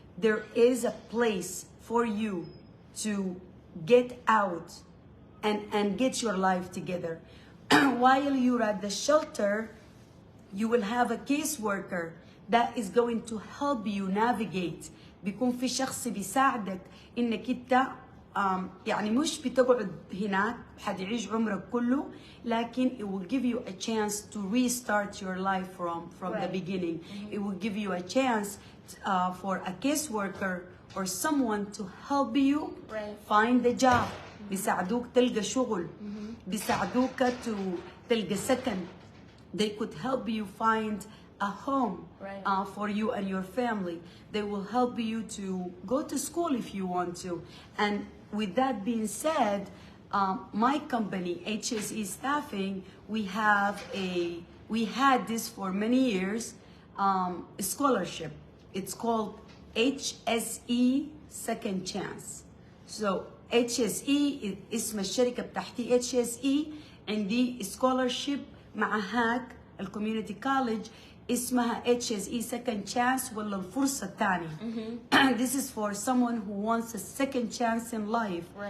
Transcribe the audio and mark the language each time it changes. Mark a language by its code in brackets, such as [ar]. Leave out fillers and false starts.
[en] There is a place for you to get out and get your life together. While you're at the shelter, you will have a caseworker that is going to help you navigate. [ar] بيكون في شخص بيساعدك انك انت يعني مش بتقعد هناك حتعيش عمرك كله، لكن [en] it will give you a chance to restart your life from the beginning. It will give you a chance for a caseworker or someone to help you find a job. [ar] بيساعدوك تلقى شغل، بيساعدوك تلقى سكن. [en] They could help you find a home for you and your family. They will help you to go to school if you want to. And with that being said, my company, HSE Staffing, we had this for many years, scholarship. It's called HSE Second Chance. [ar] So HSE اسم الشركة بتاعتي HSE. عندي scholarship مع هاك الكوميونتي كوليدج اسمها HSE Second Chance ولا الفرصة الثانية. [en] This is for someone who wants a second chance in life.